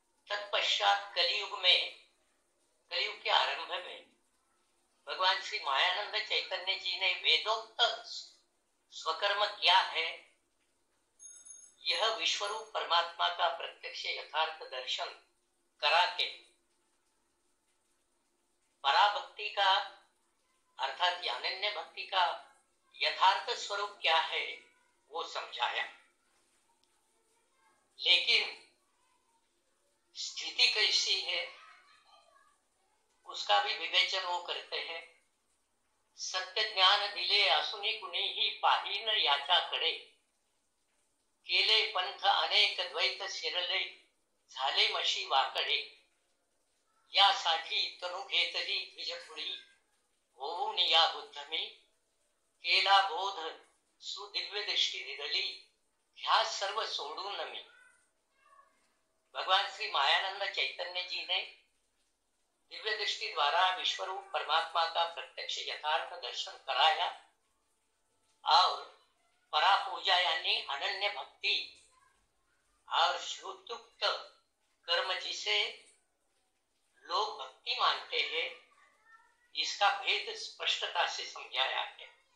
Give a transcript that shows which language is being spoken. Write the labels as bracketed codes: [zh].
[hi] तत्पश्चात कलियुग के आरंभ में भगवान श्री मायानंद चैतन्य जी ने वेदोक्त स्वकर्म क्या है, यह विश्वरूप परमात्मा का प्रत्यक्ष यथार्थ दर्शन करा के पराभक्ति का अर्थात अनन्य भक्ति का यथार्थ स्वरूप क्या है वो समझाया। लेकिन स्थिति कैसी है उसका भी विवेचन वो करते हैं। [mr] सत्य ज्ञान दिले असुनी कुणी ही पाहीन याचा कडे, केले पंथ अनेक द्वैत शिरले, झाले मशी वाकडे, यासाठी तनु घेतली द्विजपुरी, होऊन या बुद्धमी, केला बोध सुदिव्य दृष्टि दिदली, ह्या सर्व सोडून मी। [hi] भगवान श्री मायानंद चैतन्य जी ने दिव्य दृष्टि द्वारा विश्वरूप परमात्मा का प्रत्यक्ष यथार्थ दर्शन कराया और परा पूजा यानी अनन्य भक्ति और श्रुतुक्त कर्म जिसे लोग भक्ति मानते हैं, इसका भेद स्पष्टता से समझाया है।